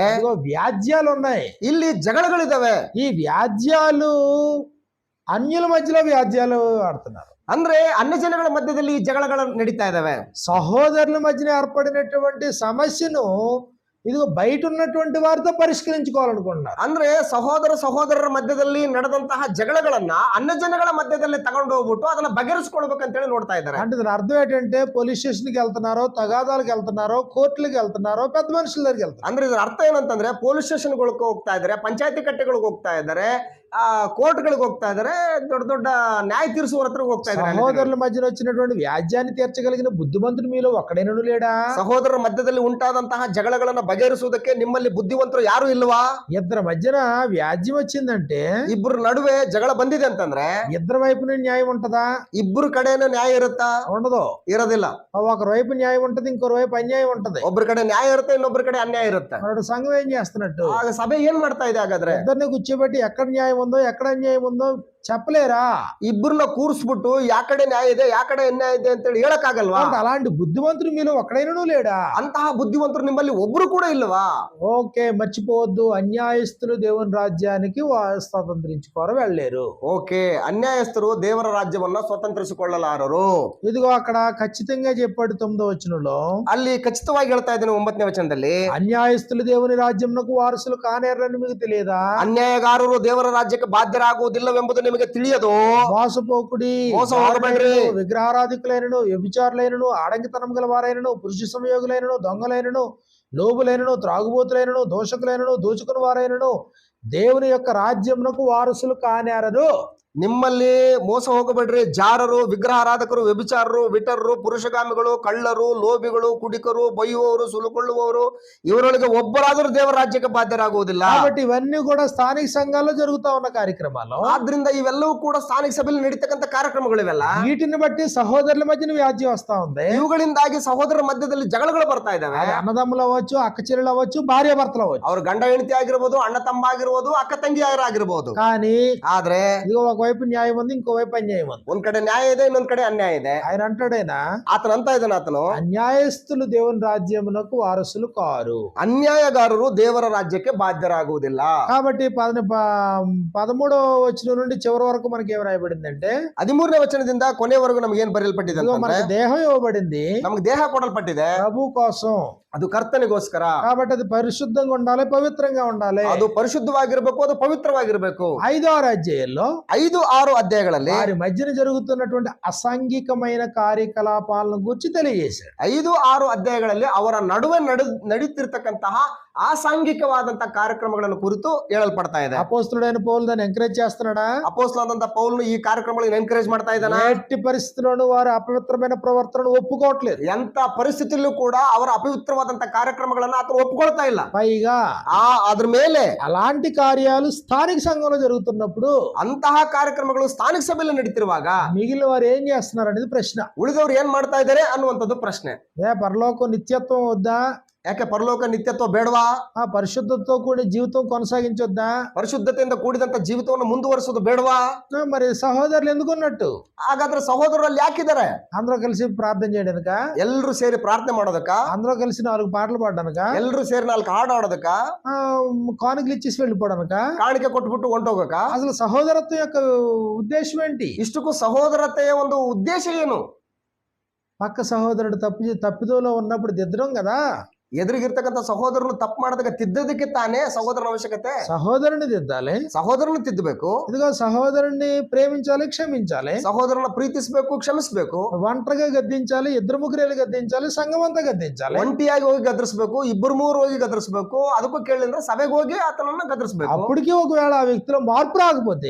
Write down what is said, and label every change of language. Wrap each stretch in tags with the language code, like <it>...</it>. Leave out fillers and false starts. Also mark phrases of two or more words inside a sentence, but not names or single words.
<te>ఇదిగో వ్యాజ్యాలు ఉన్నాయి.</te> <kn>ಇಲ್ಲಿ ಜಗಳಗಳಿದಾವೆ.</kn> <te>ఈ వ్యాజ్యాలు అన్యుల మధ్యలో వ్యాజ్యాలు ఆడుతున్నారు.</te> <kn>ಅಂದ್ರೆ ಅನ್ಯ ಜನಗಳ ಮಧ್ಯದಲ್ಲಿ ಈ ಜಗಳಗಳು ನಡೀತಾ ಇದಾವೆ.</kn> <te>సహోదరుల మధ్యన ఏర్పడినటువంటి సమస్యను ఇదిగో బయట ఉన్నటువంటి వారితో పరిష్కరించుకోవాలనుకుంటున్నారు.</te> <kn>ಅಂದ್ರೆ ಸಹೋದರರ ಮಧ್ಯದಲ್ಲಿ ನಡೆದಂತಹ ಜಗಳಗಳನ್ನ ಅನ್ಯ ಜನಗಳ ಮಧ್ಯದಲ್ಲಿ ತಗೊಂಡು ಹೋಗ್ಬಿಟ್ಟು ಅದನ್ನ ಬಗೆಹರಿಸ್ಕೊಳ್ಬೇಕಂತೇಳಿ ನೋಡ್ತಾ ಇದ್ದಾರೆ.</kn> <te>అంటే దాని అర్థం ఏంటంటే పోలీస్ స్టేషన్కి వెళ్తున్నారో, తగాదాలకు వెళ్తున్నారో, కోర్టులకు వెళ్తున్నారో, పెద్ద మనుషుల దగ్గరికి వెళ్తారు.</te> <kn>ಅಂದ್ರೆ ಇದರ ಅರ್ಥ ಏನಂತಂದ್ರೆ ಪೊಲೀಸ್ ಸ್ಟೇಷನ್ಗಳಿಗೆ ಹೋಗ್ತಾ ಇದ್ದಾರೆ, ಪಂಚಾಯತಿ ಕಟ್ಟೆಗಳಿಗೆ ಹೋಗ್ತಾ ಇದ್ದಾರೆ, ಕೋರ್ಟ್ಗಳಿಗೆ ಹೋಗ್ತಾ ಇದ್ದಾರೆ, ದೊಡ್ಡ ದೊಡ್ಡ ನ್ಯಾಯ ತೀರಿಸುವ ಹತ್ರಕ್ಕೆ ಹೋಗ್ತಾ ಇದ್ದಾರೆ.</kn> <te>సహోదరుల మధ్యన వచ్చినటువంటి వ్యాజ్యాన్ని తీర్చగలిగిన బుద్ధిమంతుడు మీలో ఒక్కడైనను లేడా?</te> <kn>ಸಹೋದರರ ಮಧ್ಯದಲ್ಲಿ ಉಂಟಾದಂತಹ ಜಗಳಗಳನ್ನ ಬಗೆಹರಿಸುವುದಕ್ಕೆ ನಿಮ್ಮಲ್ಲಿ ಬುದ್ಧಿವಂತರು ಯಾರು ಇಲ್ವಾ?</kn> <te>ఇద్దరి మధ్యన వ్యాజ్యం వచ్చిందంటే</te> <kn>ಇಬ್ಬರ ನಡುವೆ ಜಗಳ ಬಂದಿದೆ ಅಂತಂದ್ರೆ</kn> <te>ఇద్దరి వైపున న్యాయం ఉంటదా?</te> <kn>ಇಬ್ಬರು ಕಡೆನೂ ನ್ಯಾಯ ಇರುತ್ತಾ?</kn> <te>ఉండదు.</te> <kn>ಇರೋದಿಲ್ಲ.</kn> <te>ఒకరి వైపు న్యాయం ఉంటది, ఇంకొక వైపు అన్యాయం ఉంటది.</te> <kn>ಒಬ್ಬರ ಕಡೆ ನ್ಯಾಯ ಇರುತ್ತೆ, ಇನ್ನೊಬ್ಬರ ಕಡೆ ಅನ್ಯಾಯ ಇರುತ್ತೆ.</kn> <te>మరొకటి సంఘం ఏం చేస్తున్నట్టు?</te> <kn>ಆಗ ಸಭೆ ಏನ್ ಮಾಡ್ತಾ ಇದೆ ಹಾಗಾದ್ರೆ?</kn> <te>ఇద్దరిని కూర్చోబెట్టి ఎక్కడ న్యాయం ఉందో ఎక్కడ అన్యాయం ఉందో చెప్పలేరా?</te> <kn>ಇಬ್ಬರನ್ನ ಕೂರಿಸ್ಬಿಟ್ಟು ಯಾ ಕಡೆ ನ್ಯಾಯ ಇದೆ ಯಾ ಕಡೆ ಅನ್ಯಾಯ ಇದೆ ಅಂತ ಹೇಳಿ ಹೇಳಕ್ ಆಗಲ್ವಾ?</kn> <te>అలాంటి బుద్ధిమంతుడు మీలో ఒక్కడైనను లేడా?</te> <kn>ಅಂತಹ ಬುದ್ಧಿವಂತರು ನಿಮ್ಮಲ್ಲಿ ಒಬ್ರು ಕೂಡ ಇಲ್ವಾ?</kn> <te>ఓకే, మర్చిపోవద్దు, అన్యాయస్తులు దేవుని రాజ్యానికి స్వతంత్రించుకోరు, వెళ్ళలేరు.</te> <kn>ಓಕೆ, ಅನ್ಯಾಯಸ್ಥರು ದೇವರ ರಾಜ್ಯವನ್ನ ಸ್ವತಂತ್ರಿಸಿಕೊಳ್ಳಲಾರರು.</kn> <te>ఇదిగో అక్కడ ఖచ్చితంగా చెప్పాడు 9వ వచనంలో.</te> <kn>ಅಲ್ಲಿ ಖಚಿತವಾಗಿ ಹೇಳ್ತಾ ಇದ್ದೇನೆ 9ನೇ ವಚನದಲ್ಲಿ,</kn> <te>అన్యాయస్తులు దేవుని రాజ్యంకు వారసులు కానేరని మీకు తెలియదా?</te> <kn>ಅನ್ಯಾಯಗಾರರು ದೇವರ ರಾಜ್ಯಕ್ಕೆ ಬಾಧ್ಯರಾಗುವುದಿಲ್ಲವೆಂಬುದು ನಿಮಗೆ ತಿಳಿಯದು.</kn> <te>మోసపోకుడి,</te> <kn>మోసం ಹೋಗಬೇಡ್ರಿ.</kn> <te>విగ్రహారాధికులైనను, వ్యభిచారులైనను, ఆడంగితనం గల వారైనను, పురుష సంయోగులైనను, దొంగలైనను, లోబులైనను, త్రాగుబోతులైనను, దోషకులైనను, దోచుకుని వారైనను దేవుని యొక్క రాజ్యమునకు వారసులు కానేరరు.</te> <kn>ನಿಮ್ಮಲ್ಲಿ ಮೋಸ ಹೋಗಬೇಡ್ರಿ. ಜಾರರು, ವಿಗ್ರಹಾರಾಧಕರು, ವ್ಯಭಿಚಾರರು, ವಿಟರರು, ಪುರುಷಗಾಮಿಗಳು, ಕಳ್ಳರು, ಲೋಭಿಗಳು, ಕುಡಿಕರು, ಬೈಯುವವರು, ಸುಲುಕೊಳ್ಳುವವರು ಇವರೊಳಗೆ ಒಬ್ಬರಾದರೂ ದೇವರ ರಾಜ್ಯಕ್ಕೆ ಬಾಧ್ಯರಾಗುವುದಿಲ್ಲ.</kn> <te>కాబట్టి ఇవన్నీ కూడా స్థానిక సంఘాల్లో జరుగుతా ఉన్న కార్యక్రమాలు.</te> <kn>ಆದ್ರಿಂದ ಇವೆಲ್ಲವೂ ಕೂಡ ಸ್ಥಾನಿಕ ಸಭೆಯಲ್ಲಿ ನಡೀತಕ್ಕಂಥ ಕಾರ್ಯಕ್ರಮಗಳಿವೆಲ್ಲ.</kn> <te>వీటిని బట్టి సహోదరుల మధ్యన వ్యాజ్యం వస్తా ఉంది.</te> <kn>ಇವುಗಳಿಂದಾಗಿ ಸಹೋದರರ ಮಧ್ಯದಲ್ಲಿ ಜಗಳಗಳು ಬರ್ತಾ ಇದಾವೆ.</kn> <te>అది అన్నదమ్ములు అవ్వచ్చు, అక్క చెల్లెలు అవ్వచ్చు, భార్య భర్తలు అవ్వచ్చు,</te> <kn>ಅವ್ರ ಗಂಡ ಹೆಂಡತಿ ಆಗಿರ್ಬೋದು, ಅಣ್ಣ ತಮ್ಮ ಆಗಿರ್ಬೋದು, ಅಕ್ಕ ತಂಗಿ ಆಗಿರ್ಬೋದು.</kn> <te>కానీ</te> <kn>ಆದ್ರೆ</kn> <te>ఇదిగో ఒకవైపు న్యాయం ఉంది, ఇంకోవైపు అన్యాయం ఉంది.</te> <kn>ಒಂದ್ ಕಡೆ ನ್ಯಾಯ ಇದೆ, ಇನ್ನೊಂದ್ ಕಡೆ ಅನ್ಯಾಯ ಇದೆ.</kn> <te>ఆయన అంటాడైనా</te> <kn>ಆತನ ಅಂತ ಇದ್ದಾನೆ ಆತನು,</kn> <te>అన్యాయస్తులు దేవుని రాజ్యమునకు వారసులు కారు.</te> <kn>ಅನ್ಯಾಯಗಾರರು ದೇವರ ರಾಜ್ಯಕ್ಕೆ ಬಾಧ್ಯರಾಗುವುದಿಲ್ಲ.</kn> <te>కాబట్టి 13వ వచనం నుండి చివరి వరకు మనకి ఏం రాయబడిందంటే,</te> <kn>13ನೇ ವಚನದಿಂದ ಕೊನೆವರೆಗೂ ನಮ್ಗೆ ಏನ್ ಬರೆಯಲ್ಪಟ್ಟಿದೆ</kn> <te>ఇదిగో</te> <kn>ಅಂತಂದ್ರೆ,</kn> <te>మనకి దేహం ఇవ్వబడింది</te> <kn>ನಮ್ಗೆ ದೇಹ ಕೊಡಲ್ಪಟ್ಟಿದೆ</kn> <te>ప్రభు కోసం.</te> <kn>ಅದು ಕರ್ತನಿಗೋಸ್ಕರ.</kn> <te>కాబట్టి అది పరిశుద్ధంగా ఉండాలి, పవిత్రంగా ఉండాలి.</te> <kn>ಅದು ಪರಿಶುದ್ಧವಾಗಿರ್ಬೇಕು, ಅದು ಪವಿತ್ರವಾಗಿರ್ಬೇಕು.</kn> <te>5వ అధ్యాయంలో</te> <kn>5-6 ಅಧ್ಯಾಯಗಳಲ್ಲಿ</kn> <te>వారి మధ్యన జరుగుతున్నటువంటి అసాంఘికమైన కార్యకలాపాలను గురించి తెలియజేశాడు.</te> <kn>5-6 ಅಧ್ಯಾಯಗಳಲ್ಲಿ ಅವರ ನಡುವೆ ನಡೀತಿರ್ತಕ್ಕಂತಹ ಅಸಾಂಘಿಕವಾದಂತಹ ಕಾರ್ಯಕ್ರಮಗಳನ್ನು ಕುರಿತು ಹೇಳಲ್ಪಡ್ತಾ ಇದೆ.</kn> <te>అపోస్తలుడైన పౌలు దాన్ని ఎంకరేజ్ చేస్తున్నాడా?</te> <kn>ಅಪೊಸ್ತಲನಾದಂತ ಪೌಲನು ಈ ಕಾರ್ಯಕ್ರಮಗಳನ್ನು ಎನ್ಕರೇಜ್ ಮಾಡ್ತಾ ಇದ್ದಾನೆ.</kn> <te>ఎట్టి పరిస్థితుల్లోనూ వారి అపవిత్రమైన ప్రవర్తనను ఒప్పుకోవట్లేదు.</te> <kn>ಎಂತ ಪರಿಸ್ಥಿತಿಯಲ್ಲೂ ಕೂಡ ಅವರ ಅಪವಿತ್ರವಾದಂತಹ ಕಾರ್ಯಕ್ರಮಗಳನ್ನ ಆತನು ಒಪ್ಕೊಳ್ತಾ ಇಲ್ಲ.</kn> <te>పైగా</te> <kn>ಅದ್ರ ಮೇಲೆ</kn> <te>అలాంటి కార్యాలు స్థానిక సంఘంలో జరుగుతున్నప్పుడు</te> <kn>ಅಂತಹ ಕಾರ್ಯಕ್ರಮಗಳು ಸ್ಥಾನಿಕ ಸಭೆಯಲ್ಲಿ ನಡೀತಿರುವಾಗ</kn> <te>మిగిలిన వారు ఏం చేస్తున్నారు అనేది ప్రశ్న.</te> <kn>ಉಳಿದವರು ಏನ್ ಮಾಡ್ತಾ ಇದ್ದಾರೆ ಅನ್ನುವಂಥದ್ದು ಪ್ರಶ್ನೆ.</kn> <te>పరలోకం నిత్యత్వం వద్దా?</te> <kn>ಯಾಕೆ ಪರಲೋಕ ನಿತ್ಯತ್ವ ಬೇಡವಾ?</kn> <te>ఆ పరిశుద్ధతతో కూడిన జీవితం కొనసాగించొద్దా?</te> <kn>ಪರಿಶುದ್ಧತೆಯಿಂದ ಕೂಡಿದಂತ ಜೀವಿತವನ್ನು ಮುಂದುವರಿಸೋದು ಬೇಡವಾ?</kn> <te>మరి సహోదరులు ఎందుకున్నట్టు?</te> <kn>ಹಾಗಾದ್ರೆ ಸಹೋದರರಲ್ಲಿ ಯಾಕಿದ್ದಾರೆ?</kn> <te>అందరూ కలిసి ప్రార్థన చేయడానిక?</te> <kn>ಎಲ್ಲರೂ ಸೇರಿ ಪ್ರಾರ್ಥನೆ ಮಾಡೋದಕ್ಕ?</kn> <te>అందరూ కలిసి 4 పాటలు పాడడానిక?</te> <kn>ಎಲ್ಲರೂ ಸೇರಿ 4 ಹಾಡು ఆడೋದಕ್ಕ?</kn> <te>కానుకలు ఇచ్చేసి వెళ్ళిపోవడానిక?</te> <kn>ಕಾಣಿಕೆ ಕೊಟ್ಬಿಟ್ಟು ಹೊಂಟೋಗಕ್ಕ?</kn> <te>అసలు సహోదరత్వం యొక్క ఉద్దేశం ఏంటి?</te> <kn>ಇಷ್ಟಕ್ಕೂ ಸಹೋದರತೆಯ ಒಂದು ಉದ್ದೇಶ ಏನು?</kn> <te>పక్క సహోదరుడు తప్పిదోలో ఉన్నప్పుడు దిద్దడం కదా.</te> <kn>ಎದುರಿಗಿರ್ತಕ್ಕಂಥ ಸಹೋದರನು ತಪ್ಪು ಮಾಡೋದಕ್ಕೆ ತಿದ್ದೋದಕ್ಕೆ ತಾನೇ ಸಹೋದರನ ಅವಶ್ಯಕತೆ.</kn> <te>సహోదరుని దిద్దాలి,</te> <kn>ಸಹೋದರನು ತಿದ್ದಬೇಕು.</kn> <te>ఇదిగో సహోదరుని ప్రేమించాలి, క్షమించాలి,</te> <kn>ಸಹೋದರನ ಪ್ರೀತಿಸಬೇಕು, ಕ್ಷಮಿಸಬೇಕು.</kn> <te>ఒంటరిగా గద్దించాలి, 2-3 గద్దించాలి, సంఘం అంతా గద్దించాలి.</te> <kn>ಒಂಟಿಯಾಗಿ ಹೋಗಿ ಗದರಿಸಬೇಕು, 2-3 ಹೋಗಿ ಗದರಿಸಬೇಕು. ಅದಕ್ಕೂ ಕೇಳಿದ್ರೆ ಸಭೆಗೆ ಹೋಗಿ ಆತನನ್ನ ಗದರಿಸಬೇಕು.</kn> <te>అప్పటికి ఒకవేళ ఆ వ్యక్తిలో మార్పు రాకపోతే,</te>